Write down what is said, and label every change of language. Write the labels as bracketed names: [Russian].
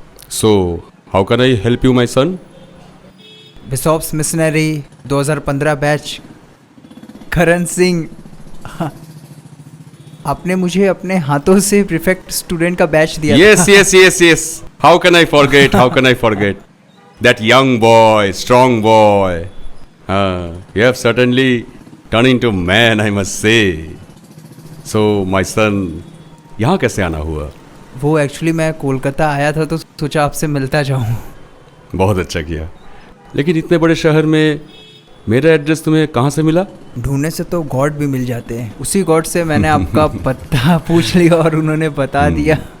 [English] So, how can I help you, my son? Bishop's missionary 2015 batch, Karan Singh. [Hindi] हाँ, आपने मुझे अपने हाथों से प्रीफेक्ट स्टूडेंट का बैच दिया [English] Yes, [Hindi] था। [English] yes, yes, yes. How can I forget? How can I forget? That young boy, strong boy. You have certainly turned into man, I must say. So, my son, [Hindi] यहाँ कैसे आना हुआ? वो actually मैं कोलकाता आया था तो सोचा आपसे मिलता जाऊं। बहुत अच्छा किया। लेकिन इतने बड़े शहर में मेरा एड्रेस तुम्हें कहाँ से मिला? ढूंढने से तो गॉड भी मिल जाते हैं। उसी गॉड से मैंने आपका पता पूछ लिया और उन्होंने बता दिया।